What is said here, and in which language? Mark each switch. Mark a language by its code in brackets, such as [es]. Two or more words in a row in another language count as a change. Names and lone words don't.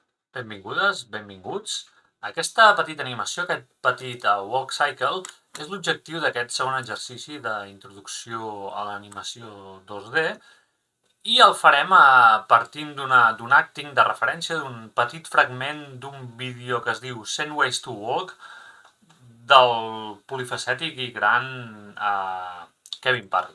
[ca] Benvingudes, benvinguts. Aquesta petita animació, aquest petit [en] walk cycle, [ca] és l'objectiu d'aquest segon exercici d'introducció a l'animació 2D i el farem partint d'un acting de referència, d'un petit fragment d'un vídeo que es diu 100 Ways to Walk del polifacètic i gran Kevin Parry.